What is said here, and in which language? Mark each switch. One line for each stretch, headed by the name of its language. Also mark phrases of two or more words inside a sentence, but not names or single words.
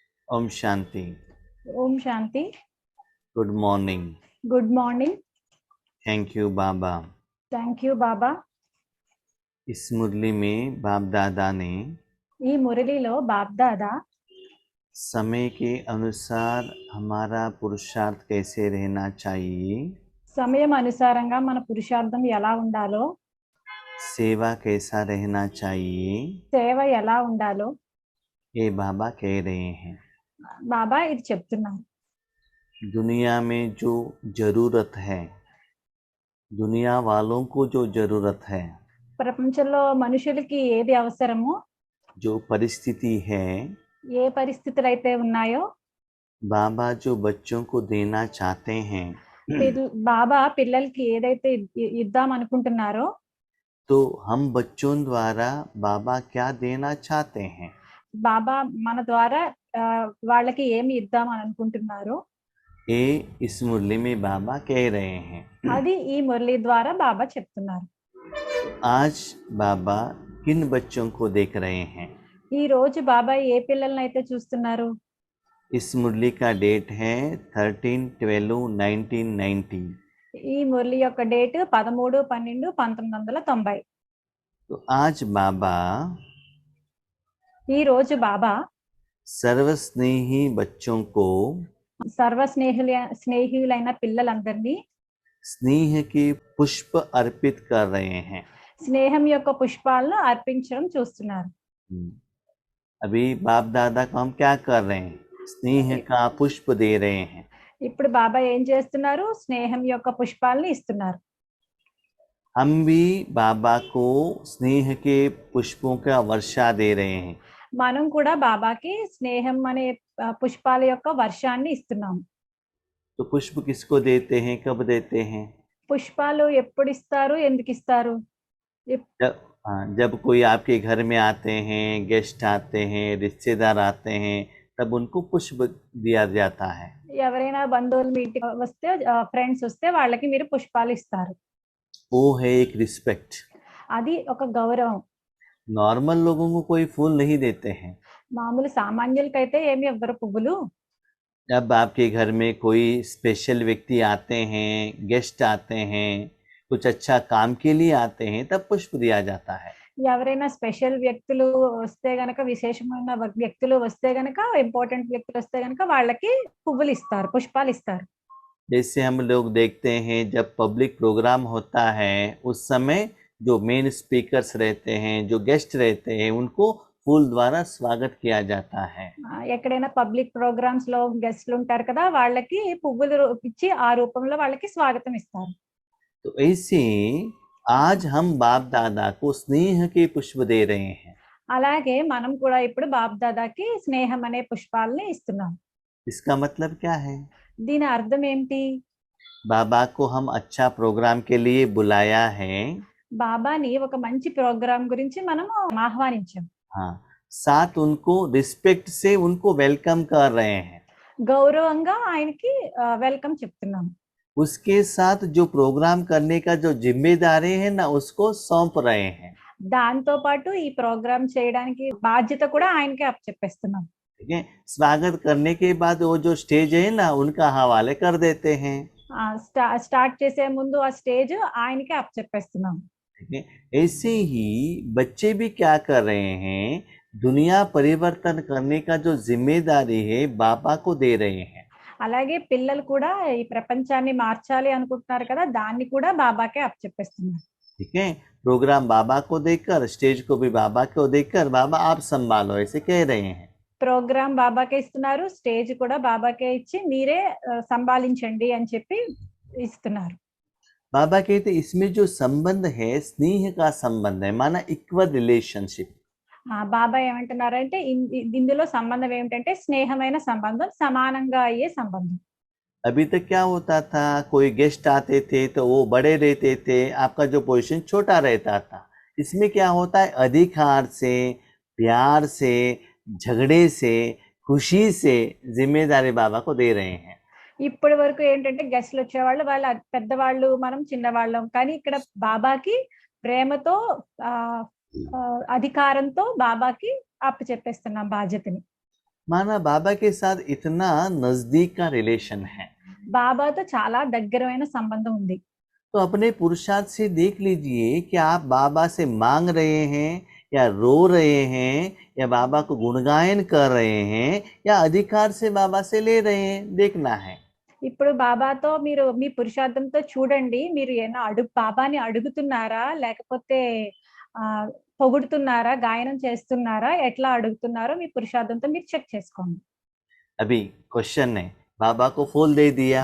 Hindi: ओम शांति। ओम शांति।
English: good morning. good morning. thank you बाबा। thank you बाबा।
Hindi: इस मुरली में बाप दादा ने
Telugu: ఈ మురళిలో బాబ్దాదా
Hindi: समय के अनुसार हमारा पुरुषार्थ कैसे रहना चाहिए,
Telugu: సమయం అనుసారంగా మన పురుషార్థం ఎలా ఉండాలో,
Hindi: सेवा कैसा रहना चाहिए,
Telugu: సేవ ఎలా ఉండాలో
Hindi: ये बाबा कह रहे हैं।
Telugu: బాబా ఇది చెప్తున్నారు.
Hindi: दुनिया में जो जरूरत है, दुनिया वालों को जो जरूरत है,
Telugu: ప్రపంచంలో మనుషులకి ఏది అవసరమో,
Hindi: जो परिस्थिति है,
Telugu: ఏ పరిస్థితులు అయితే ఉన్నాయో
Hindi: बाबा जो बच्चों को देना चाहते हैं,
Telugu: బాబా పిల్లలకి ఏదైతే ఇద్దాం అనుకుంటున్నారో,
Hindi: तो हम बच्चों द्वारा बाबा क्या देना चाहते हैं,
Telugu: బాబా మన ద్వారా వాళ్ళకి ఏమి ఇద్దాం అని అనుకుంటున్నారో
Hindi: ये इस मुरली में बाबा कह रहे हैं।
Telugu: అది ఈ మురళి ద్వారా బాబా చెప్తున్నారు.
Hindi: आज बाबा किन बच्चों को देख रहे हैं?
Telugu: ఈ రోజు బాబా ఏ పిల్లల్ని అయితే చూస్తున్నారు?
Hindi: इस मुरली का डेट है 13/12/1990।
Telugu: ఈ మురళి యొక్క డేట్ 13/12/1990.
Hindi: तो आज बाबा
Telugu: ఈ రోజు బాబా
Hindi: सर्वस्नेही बच्चों को
Telugu: స్నేహితులైన పిల్లలందరినీ
Hindi: स्नेह के पुष्प अर्पित कर रहे हैं।
Telugu: స్నేహం యొక్క పుష్పాలను అర్పించడం చూస్తున్నారు.
Hindi: अभी बाप दादा को हम क्या कर रहे हैं? स्नेह का पुष्प दे रहे हैं।
Telugu: ఇప్పుడు బాబా ఏం చేస్తున్నారు? స్నేహం యొక్క పుష్పాలను ఇస్తున్నారు.
Hindi: हम भी बाबा को स्नेह के पुष्पों का वर्षा दे रहे हैं।
Telugu: మనం కూడా బాబాకి స్నేహం అనే పుష్పాల యొక్క వర్షాన్ని ఇస్తున్నాము.
Hindi: तो पुष्प किसको देते हैं, कब देते हैं?
Telugu: పుష్పాలు ఎప్పుడు ఇస్తారు, ఎందుకు ఇస్తారు?
Hindi: जब कोई आपके घर में आते हैं, गेस्ट आते हैं, रिश्तेदार आते हैं, तब उनको पुष्प दिया जाता है।
Telugu: ఎవరైనా బంధువులు మీ ఇంటికి వస్తే, ఫ్రెండ్స్ వస్తే వాళ్ళకి మీరు పుష్పాలు ఇస్తారు.
Hindi: वो है एक रिस्पेक्ट।
Telugu: అది ఒక గౌరవం.
Hindi: नॉर्मल लोगों को कोई फूल नहीं देते हैं।
Telugu: మామూలు సామాన్యులకైతే ఏమి ఇవ్వరు పువ్వులు.
Hindi: जब आपके घर में कोई स्पेशल व्यक्ति आते हैं, गेस्ट आते हैं, कुछ अच्छा काम के लिए आते हैं, तब पुष्प दिया जाता है।
Telugu: ఎవరైనా స్పెషల్ వ్యక్తులు వస్తే గనక, విశేషమైన వ్యక్తులు వస్తే గనక, ఇంపార్టెంట్ వ్యక్తులు వస్తే గనక వాళ్ళకి పువ్వులు ఇస్తారు, పుష్పాలు ఇస్తారు.
Hindi: जैसे हम लोग देखते हैं जब
English: public program
Hindi: होता है, उस समय जो
English: main speakers
Hindi: रहते हैं, जो गेस्ट रहते हैं, उनको फूल द्वारा स्वागत किया जाता है।
Telugu: ఎక్కడైనా
English: public programs
Telugu: లో గెస్ట్లు ఉంటారు కదా, వాళ్ళకి పువ్వులు ఇచ్చి ఆ రూపంలో వాళ్ళకి స్వాగతం ఇస్తారు.
Hindi: तो ऐसे आज हम बाप दादा को स्नेह के पुष्प दे रहे हैं।
Telugu: అలాగే మనం కూడా ఇప్పుడు బాప్ దాదాకి స్నేహం అనే పుష్పాలని ఇస్తున్నాం.
Hindi: इसका मतलब क्या है?
Telugu: దీని అర్థం ఏంటి?
Hindi: बाबा को हम अच्छा प्रोग्राम के लिए बुलाया है।
Telugu: బాబాని ఒక మంచి ప్రోగ్రామ్ గురించి మనము ఆహ్వానించాం.
Hindi: हाँ, साथ उनको रिस्पेक्ट से उनको वेलकम कर रहे हैं।
Telugu: గౌరవంగా ఆయనకి వెల్కమ్ చెప్తున్నాం.
Hindi: उसके साथ जो प्रोग्राम करने का जो जिम्मेदारी है ना, उसको सौंप रहे हैं।
Telugu: దాంతో పాటు ఈ ప్రోగ్రామ్ చేయడానికి బాధ్యత కూడా ఆయనకే అప్పచెప్పేస్తున్నాం.
Hindi: ठीक है, स्वागत करने के बाद वो जो स्टेज है ना, उनका हवाले कर देते हैं।
Telugu: స్టార్ట్ చేసే ముందు ఆ స్టేజ్ ఆయనకే అప్పచెప్పేస్తున్నాం.
Hindi: ठीक है, ऐसे ही बच्चे भी क्या कर रहे हैं, दुनिया परिवर्तन करने का जो जिम्मेदारी है बाबा को दे रहे हैं।
Telugu: అలాగే పిల్లలు కూడా ఈ ప్రపంచాన్ని మార్చాలి అనుకుంటున్నారు కదా, దాన్ని కూడా బాబాకే అప్పచెప్పేస్తున్నారు.
Hindi: ठीक है, प्रोग्राम बाबा को देकर, स्टेज को भी बाबा को देकर, बाबा आप संभालो, ऐसे कह रहे हैं।
Telugu: ప్రోగ్రామ్ బాబాకే ఇస్తున్నారు, స్టేజ్ కూడా బాబాకే ఇచ్చి మీరే సంభాలించండి అని చెప్పి ఇస్తున్నారు.
Hindi: बाबा कहते इसमें जो संबंध है स्नेह का संबंध है, माना
English: equal relationship.
Telugu: బాబా ఏమంటున్నారంటే ఇందులో సంబంధం ఏమిటంటే స్నేహమైన సంబంధం, సమానంగా అయ్యే సంబంధం.
Hindi: अभी तक क्या होता था, कोई गेस्ट आते थे तो वो बड़े रहते थे, आपका जो पोजीशन छोटा रहता था। इसमें क्या होता है, अधिकार से, प्यार से, झगड़े से, खुशी से जिम्मेदारी बाबा को दे रहे हैं।
Telugu: ఇప్పటి వరకు ఏంటంటే గెస్ట్లు వచ్చేవాళ్ళు, వాళ్ళు పెద్దవాళ్ళు, మనం చిన్నవాళ్ళం. కానీ ఇక్కడ బాబాకి ప్రేమతో అధికారంతో బాబాకి అప్పచెప్పేస్తున్నాం బాధ్యతని.
Hindi: माना बाबा के साथ इतना नजदीक का रिलेशन है,
Telugu: బాబాతో చాలా దగ్గరమైన సంబంధం ఉంది.
Hindi: तो अपने पुरुषार्थ से देख लीजिए कि आप बाबा से मांग रहे हैं या रो रहे हैं या बाबा को गुणगायन कर रहे हैं या अधिकार से बाबा से ले रहे हैं, देखना है।
Telugu: ఇప్పుడు బాబాతో మీరు మీ పురుషార్థంతో చూడండి. మీరు ఏమైనా బాబాని అడుగుతున్నారా? లేకపోతే పొగుడుతున్నారా? గాయనం చేస్తున్నారా? ఎట్లా అడుగుతున్నారో మీ పురుషార్థంతో మీరు చెక్ చేసుకోండి.
Hindi: अभी क्वेश्चन है, बाबा को फूल दे दिया